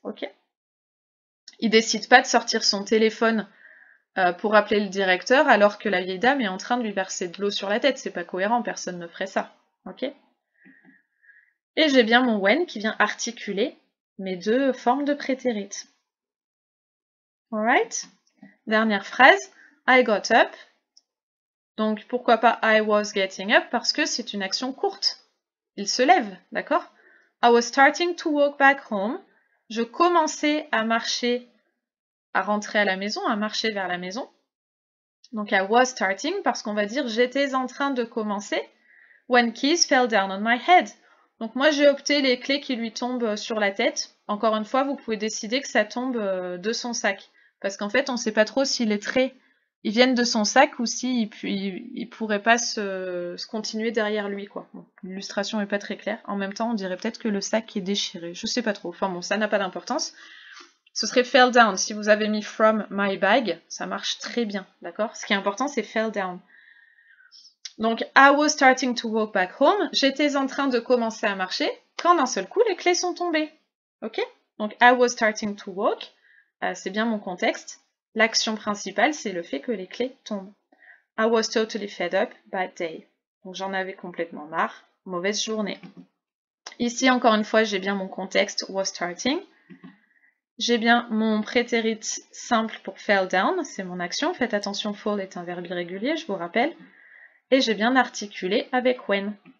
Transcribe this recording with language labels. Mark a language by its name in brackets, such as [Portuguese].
[French] Ok ? Il décide pas de sortir son téléphone pour appeler le directeur alors que la vieille dame est en train de lui verser de l'eau sur la tête. C'est pas cohérent, personne ne ferait ça. Ok ? Et j'ai bien mon when qui vient articuler mes deux formes de prétérit. [English] Alright ? [French] Dernière phrase, [English] I got up. [French] Donc pourquoi pas [English] I was getting up, [French] parce que c'est une action courte. Il se lève, d'accord ? [English] I was starting to walk back home. [French] Je commençais à marcher, à rentrer à la maison, à marcher vers la maison. Donc [English] I was starting, [French] parce qu'on va dire j'étais en train de commencer. [English] When keys fell down on my head. [French] Donc moi j'ai opté les clés qui lui tombent sur la tête. Encore une fois, vous pouvez décider que ça tombe de son sac. Parce qu'en fait, on ne sait pas trop si les traits ils viennent de son sac ou s'ils ne pourraient pas se continuer derrière lui, quoi. Bon, l'illustration n'est pas très claire. En même temps, on dirait peut-être que le sac est déchiré. Je sais pas trop. Enfin bon, ça n'a pas d'importance. Ce serait [English] fell down. [French] Si vous avez mis [English] from my bag, [French] ça marche très bien, d'accord ? Ce qui est important, c'est [English] fell down. [French] Donc, [English] I was starting to walk back home. [French] J'étais en train de commencer à marcher quand d'un seul coup, les clés sont tombées. Ok ? Donc, [English] I was starting to walk. [French] C'est bien mon contexte. L'action principale, c'est le fait que les clés tombent. [English] I was totally fed up, bad day. [French] Donc j'en avais complètement marre, mauvaise journée. Ici, encore une fois, j'ai bien mon contexte, [English] was starting. [French] J'ai bien mon prétérit simple pour [English] fell down, [French] c'est mon action. Faites attention, fall est un verbe irrégulier, je vous rappelle. Et j'ai bien articulé avec when.